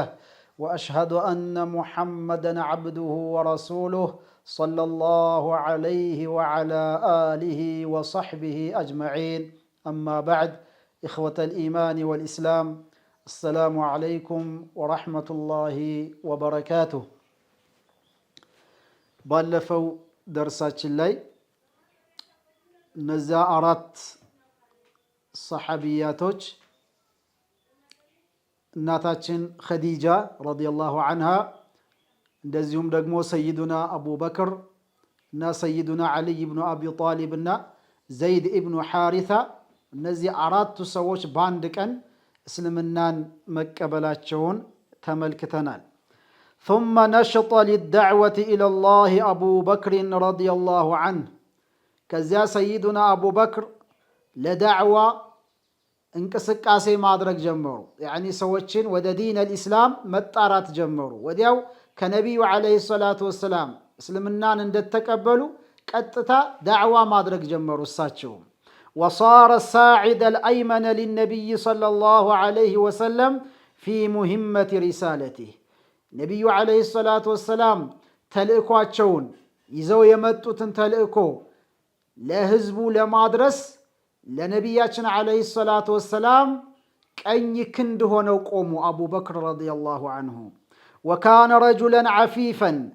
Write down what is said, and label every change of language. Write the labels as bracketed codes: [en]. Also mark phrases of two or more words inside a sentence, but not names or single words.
[ar] وأشهد أن محمدًا عبده ورسوله صلى الله عليه وعلى آله وصحبه أجمعين. أما بعد، إخوة الإيمان والإسلام، السلام عليكم ورحمة الله وبركاته. [am] ባለፈው ደርሳችን ላይ እነዚያ አራት ሰሐቢያቶች እናታችን ኸዲጃ [ar] رضي الله عنها፣ [am] እንደዚሁም ደግሞ ሰይዱና አቡበክር እና ሰይዱና ዓሊይ ብኑ አቢ ጣሊብ እና ዘይድ ኢብኑ ሐሪታ፣ እነዚህ አራቱ ሰዎች በአንድ ቀን እስልምናን መቀበላቸውን ተመልክተናል። [ar] ثم نشط للدعوة إلى الله أبو بكر رضي الله عنه. [am] ከዚያ ሰይዱና አቡበክር ለዳዕዋ እንቅስቃሴ ማድረግ ጀመሩ። ያኒ ሰዎችን ወደ [ar] دين الإسلام [am] መጣራት ጀመሩ። ወዲያው ከነቢዩ [ar] عليه الصلاة والسلام [am] እስልምናን እንደተቀበሉ ቀጥታ ዳዕዋ ማድረግ ጀመሩ እሳቸውም። [ar] وصار الساعد الأيمن للنبي صلى الله عليه وسلم في مهمة رسالته. [am] ነቢዩ [ar] عليه الصلاة والسلام [am] ተልእኳቸውን ይዘው የመጡትን ተልእኮ ለህዝቡ ለማድረስ ለነቢያችን [ar] عليه الصلاة والسلام [am] ቀኝ ክንድ ሆነው ቆሙ አቡበክር [ar] رضي الله عنه። وكان رجلا عفيفا